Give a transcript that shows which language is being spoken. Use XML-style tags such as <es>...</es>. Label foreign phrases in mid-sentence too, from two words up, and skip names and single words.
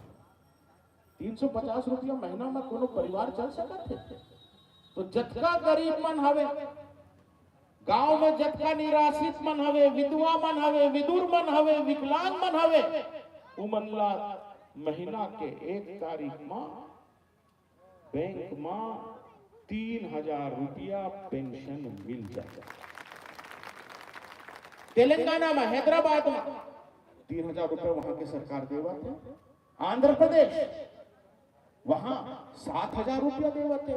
<hne>350 रुपया महीना में कोनो परिवार चल सकते थे। तो जतका गरीब मन हवे गांव में, जतका निराश्रित मन हवे, विधवा मन हवे, विदुर मन हवे, विकलांग मन हवे, उमन ला महीना के 1 तारीख में बैंक में 3000 रुपया पेंशन मिल जाए। तेलंगाना में, हैदराबाद में 3000 रुपया वहां के सरकार देवा थे। आंध्र प्रदेश वहां 7000 रुपया देवा थे।</hne>